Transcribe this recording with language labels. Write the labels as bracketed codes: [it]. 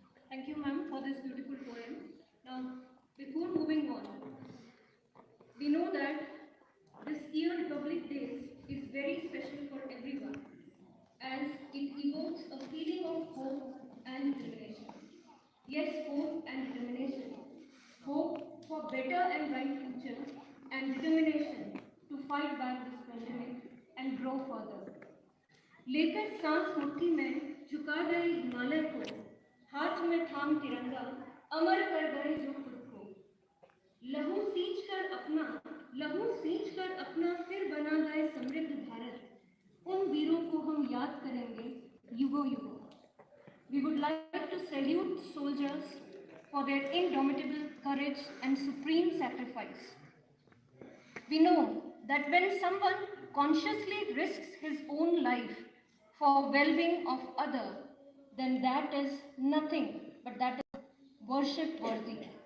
[en] Thank you, ma'am, for this beautiful poem. Now, before moving on, we know that this year Republic Day is very special for everyone, as it evokes a feeling of hope and determination. Yes, hope and determination. Hope for better and bright future, and determination to fight back this pandemic and grow further. [hi] लेकर सांस मुट्ठी में झुका गए हिमालय को, हाथ में थाम तिरंगा अमर कर गए जो खुद को। लहू सींच कर अपना लहू सींच कर अपना फिर बना गए समृद्ध भारत, उन वीरों को हम याद करेंगे युगों युगों। [en] We would like to salute soldiers for their indomitable courage and supreme sacrifice. We know that when someone consciously risks his own life for well-being of other, then that is nothing but that is worship worthy.